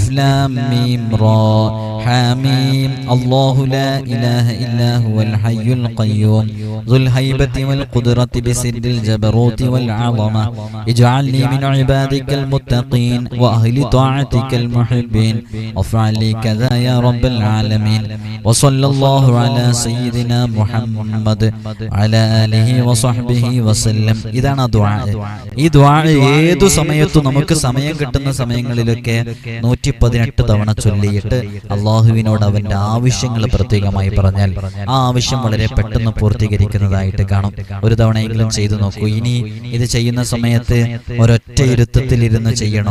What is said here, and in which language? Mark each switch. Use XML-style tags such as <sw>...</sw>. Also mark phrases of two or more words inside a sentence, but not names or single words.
<ar>لام ميم را حاميم الله لا إله إلا هو الحي القيوم ذو الهيبة والقدرة بسر الجبروت والعظمة اجعلني من عبادك المتقين وأهل طاعتك المحبين وافعل لي كذا يا رب العالمين وصلى الله على سيدنا محمد وعلى آله وصحبه وسلم.</ar> <ml>ഇതാണ് ദുആ. ഈ ദുആ ഏതു സമയത്തും നമുക്ക് സമയം കിട്ടുന്ന സമയങ്ങളിലൊക്കെ 118 തവണ ചൊല്ലിയിട്ട് അല്ലാഹുവിനോട് അവന്റെ ആവശ്യങ്ങൾ പ്രത്യേകമായി പറഞ്ഞാൽ ആ ആവശ്യം വളരെ പെട്ടെന്ന് പൂർത്തീകരിക്കുന്നതായിട്ട് കാണും. ഒരു തവണയെങ്കിലും ചെയ്തു നോക്കൂ. ഇനി ഇത് ചെയ്യുന്ന സമയത്ത് ഒരൊറ്റ ഇരുത്തത്തിൽ ഇരുന്ന് ചെയ്യണോ?</ml>